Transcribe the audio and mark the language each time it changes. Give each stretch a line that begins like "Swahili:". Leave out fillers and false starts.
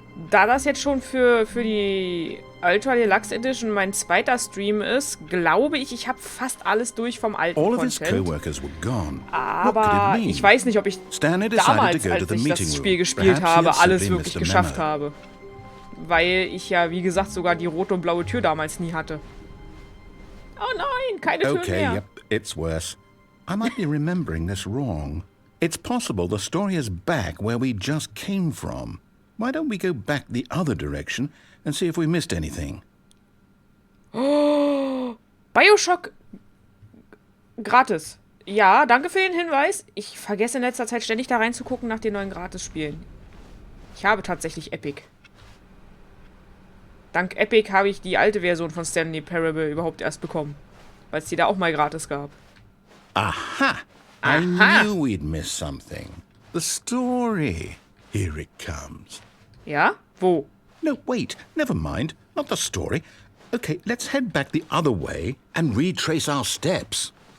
German: Da das jetzt schon für die Ultra Deluxe Edition mein zweiter Stream ist, glaube ich, ich habe fast alles durch vom alten Content. Aber ich weiß nicht, ob ich damals, als ich das Spiel gespielt habe, alles wirklich geschafft habe. Weil ich ja, wie gesagt, sogar die rote und blaue Tür damals nie hatte. Oh nein, keine Tür mehr.
English: Okay, yep, it's worse. I might be remembering this wrong. It's possible the story is back where we just came from. Why don't we go back the other direction and see if we missed anything?
German: Oh, Bioshock gratis. Ja, danke für den Hinweis. Ich vergesse in letzter Zeit ständig da reinzugucken nach den neuen Gratis-Spielen. Ich habe tatsächlich Epic. Dank Epic habe ich die alte Version von Stanley Parable überhaupt erst bekommen. Weil es die da auch mal gratis gab. Aha!
English: I knew we'd miss something. The story. Here it comes.
German: Ja? Wo?
English: No, wait. Never mind. Not the story. Okay, let's head back the other way and retrace our steps.